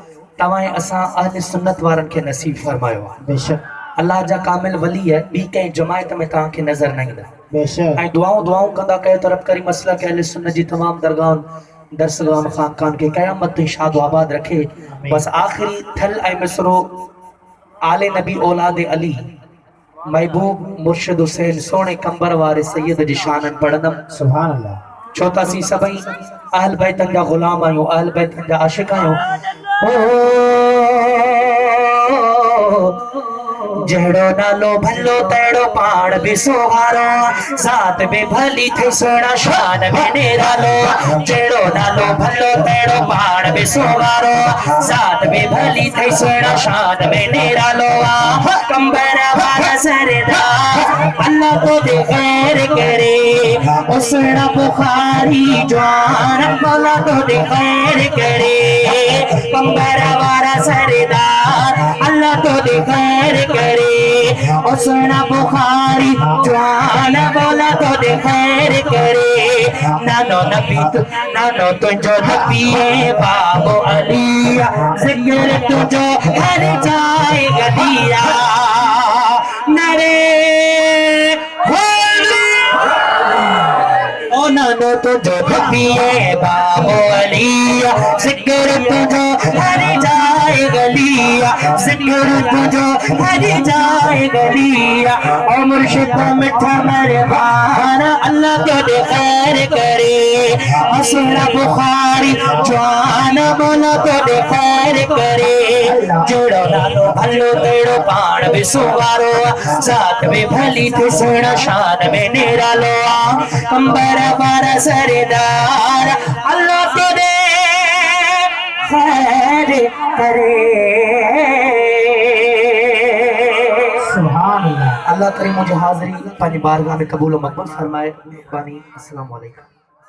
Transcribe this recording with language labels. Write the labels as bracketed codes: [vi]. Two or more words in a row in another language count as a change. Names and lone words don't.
[sd] तवाए असा अहले सुन्नत वारन के नसीब फरमायो आहे। बेशक अल्लाह जा कामिल वली है, बी कहीं जमायत में तव्हां खे नज़र न ईंदा। बेशक ऐं दुआऊं कंदा कयो तरफ करी मसला के अहले सुन्नत जी तमाम दरगाहन दरसगाहन खानकान के क़यामत ताईं शाद आबाद रखे। बस आखिरी थल ऐं मिसरो आले नबी औलाद अली महबूब मुर्शिद हुसैन सोने कंबर वारे सैयद जी शानन पढ़ंदम। [ar] سبحان الله. [sd] छो त असीं सभई अहल बैतन जा ग़ुलाम आहियूं, अहल बैतन जा आशिक़ आहियूं। जहिड़ो नालो भलो तहिड़ो पाण बि सुहारो, ज़ात बि भली थई सुहिणा शान में निरालो। जहिड़ो नालो भलो तहिड़ो पाण बि सुहारो, ज़ात बि भली थई सुहिणा शान में निरालो। कंबर वारा सरदार अल्लाह तो दे खैर करे, ओ सुहिणा बुखारी जवान मौला तो दे खैर करे। कंबर वारा सरदार अल्लाह तो दे खैर करे, ओ सुहिणा बुखारी जवान मौला तो दे खैर करे। नानो तुंहिंजो नबी बाबो अलिया, ज़िक्र तुंहिंजो हर जाए गदिया। नरे ओ नानो तुंहिंजो नबी बाबो अलिया, ज़िक्र तुंहिंजो हर जाए गलिया, ज़िक्र तुंहिंजो हर जाए गलिया। ओ मुर्शिद मिठा मेहरबान अल्लाह तुझे खैर करे, ओ सुहिणा बुखारी जवान मौला तुझे खैर करे। जहिड़ो नालो भलो तहिड़ो पाण बि सुवारो, ज़ात बि भली थी सुहिणा शान में निरालो। कंबर वारा सरदार अल्लाह तुझे खैर करे। [ar] سبحان الله. [sd] अल्लाह करीम मुझे हाज़िरी पंहिंजी बारगाह में कबूल मक़बूल फरमाए। [ar] मेहरबानी। السلام عليكم.